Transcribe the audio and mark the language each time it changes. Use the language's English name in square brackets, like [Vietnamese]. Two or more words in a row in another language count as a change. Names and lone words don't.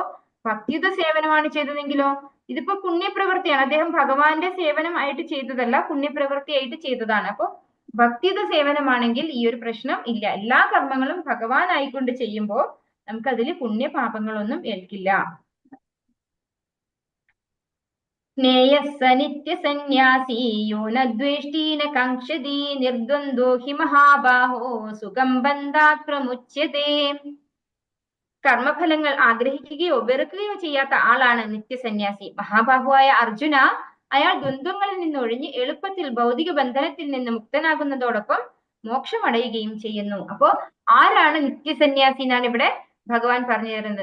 [Malayalam] അപ്പോ ഭക്തിയുത സേവനമാണ് ചെയ്തതെങ്കിലോ ഇതിപ്പോ പുണ്യപ്രവൃത്തിയാണ്. അദ്ദേഹം ഭഗവാന്റെ സേവനമായിട്ട് ചെയ്തതല്ല, പുണ്യപ്രവൃത്തിയായിട്ട് ചെയ്തതാണ്. അപ്പൊ ഭക്തിയുത സേവനമാണെങ്കിൽ ഈ ഒരു പ്രശ്നം ഇല്ല. എല്ലാ കർമ്മങ്ങളും ഭഗവാനായിക്കൊണ്ട് ചെയ്യുമ്പോൾ നമുക്ക് അതിൽ പുണ്യപാപങ്ങളൊന്നും ഏൽക്കില്ല. [Sanskrit] ज्ञेयः नित्यसन्न्यासी यो न द्वेष्टि न काङ्क्षति निर्द्वन्द्वो हि महाबाहो सुखं बन्धात् प्रमुच्यते. [Malayalam] കർമ്മഫലങ്ങൾ ആഗ്രഹിക്കുകയോ വെറുക്കുകയോ ചെയ്യാത്ത ആളാണ് നിത്യസന്യാസി. മഹാബാഹുവായ അർജുന അയാൾ ദ്വന്ദ്വങ്ങളിൽ നിന്ന് ഒഴിഞ്ഞ് എളുപ്പത്തിൽ ഭൗതിക ബന്ധനത്തിൽ നിന്ന് മുക്തനാകുന്നതോടൊപ്പം മോക്ഷമടയുകയും ചെയ്യുന്നു. അപ്പോ ആരാണ് നിത്യസന്യാസി എന്നാണ് ഇവിടെ ഭഗവാൻ പറഞ്ഞു തരുന്നത്.